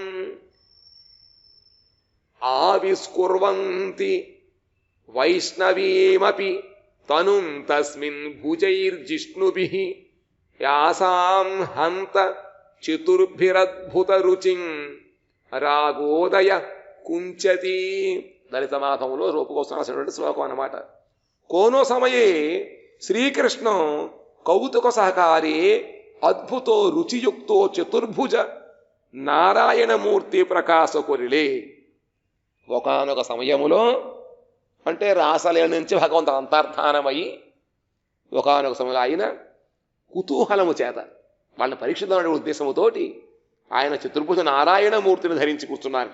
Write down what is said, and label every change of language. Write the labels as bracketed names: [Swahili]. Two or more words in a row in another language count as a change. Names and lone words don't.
[Sanskrit] ఆవిష్కుర్వంతి వైష్ణవీమపి తనుం తస్మిన్ భుజైర్జిష్ణుభిః యాసాం హంత చతుర్భిరద్భుత రుచిం రాగోదయ కుంచతి. [Telugu] దళిత మాధవంలో రూపకోసమైనటువంటి శ్లోకం అన్నమాట. [Bangla] কোনো সময়ে শ্রীকৃষ্ণ কৌতুক সহকারী অদ্ভুত রুচিযুক্ত চতুর্ভুজ নারায়ণমূর্তি প্রকাশ করিলে. [Telugu] ఒకనొక సమయములో అంటే రాసలీల నుంచి భగవంతుడు అంతర్ధానమై ఒకనొక సమయంలో ఆయన కుతూహలము చేత వాళ్ళని పరీక్షిద్దామనే ఉద్దేశముతోటి ఆయన చతుర్భుజ నారాయణమూర్తిని ధరించి కూర్చున్నారట.